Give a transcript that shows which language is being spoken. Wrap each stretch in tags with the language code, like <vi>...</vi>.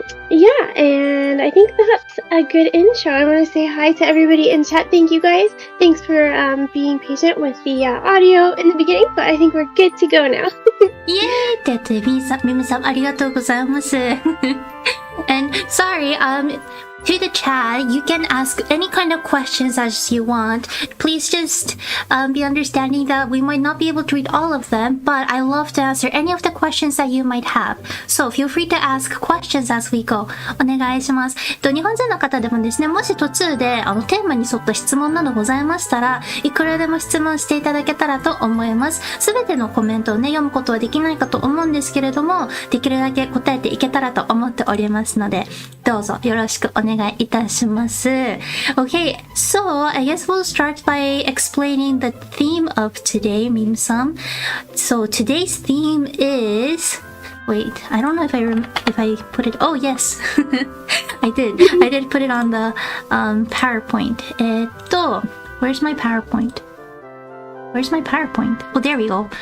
<en>Yeah, and I think that's a good intro. I want to say hi to everybody in chat. Thank you guys. Thanks for being patient with the audio in the beginning, but I think we're good to go now.</en> <ja>イエーイってやってミムさんありがとうございます。</ja> <en>And sorry, to the chat, you can ask any kind of questions as you want. Please just be understanding that we might not be able to read all of them, but I love to answer any of the questions that you might have. So feel free to ask questions as we go.</en> <ja>お願いします。日本人の方でもですね、もし途中でテーマに沿った質問などございましたら、いくらでも質問していただけたらと思います。すべてのコメントをね、読むことはできないかと思うんですけれども、できるだけ答えていけたらと思っておりますので、どうぞよろしくお願いいたします。</ja> <en>Okay, so I guess we'll start by explaining the theme of today, Mim-san. So today's theme is... Wait, I don't know if I put it... Oh, yes. I did. I did put it on the PowerPoint. Where's my PowerPoint? Where's my PowerPoint? Oh, there we go.</en>